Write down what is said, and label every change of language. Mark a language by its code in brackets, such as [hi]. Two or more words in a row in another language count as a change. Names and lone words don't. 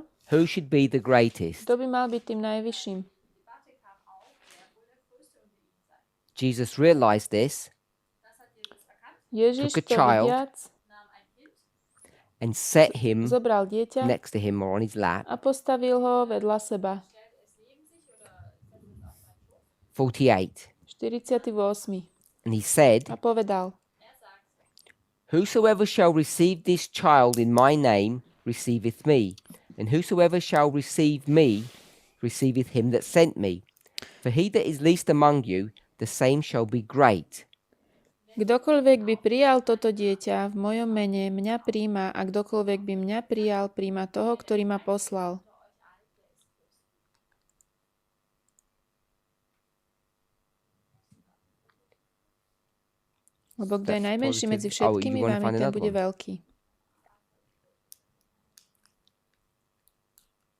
[en] Who should be the greatest? [sk] Kto by mal byť tým najvyšším? [en] Jesus realized this [sk] Ježiš [en] Took a [sk] to [en] child. [sk] vidiac [en] and set him [sk] zobral dieťa [en] next to him or on his lap. [sk] a postavil ho vedľa seba. [en] 48. [sk] 48. [en] And he said, [sk] A povedal, [en] Whosoever shall receive this child in my name receiveth me, and whosoever shall receive me receiveth him that sent me. For he that is least among you, the same shall be great. [sk] kdokoľvek by prijal toto dieťa v mojom mene, mňa príjma, a kdokoľvek by mňa prijal, príjma toho, ktorý ma poslal. Lebo kto je [en] That's [sk] najmenší [en] positive. [sk] medzi [en] Oh, you [sk] všetkými [en] wanna [sk] vami, [en] find [sk] ten [en] another [sk] bude [en] one? [sk] veľký.